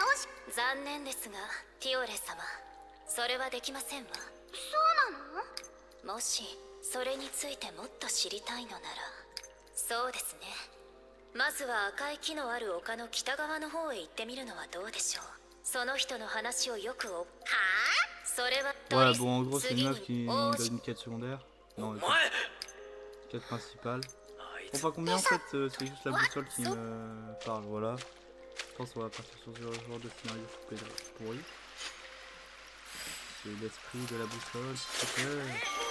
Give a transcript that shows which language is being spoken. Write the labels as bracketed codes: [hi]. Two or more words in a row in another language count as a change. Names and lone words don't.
[ja] 残念ですが、ティオレ様、それはできませんわ。そうなの？もしそれについてもっと知りたいのなら、そうですね、まずは赤い木のある丘の北側の方へ行ってみるのはどうでしょう。その人の話をよくはあ？それは [fr] Ouais, bon, en gros, c'est une meuf qui donne une quête secondaire. Non, quête principale. Bon, pas combien en fait, c'est juste la boussole qui me parle, voilà. Je pense qu'on va partir sur ce genre de scénario pourri. C'est l'esprit de la boussole, s'il te plaît.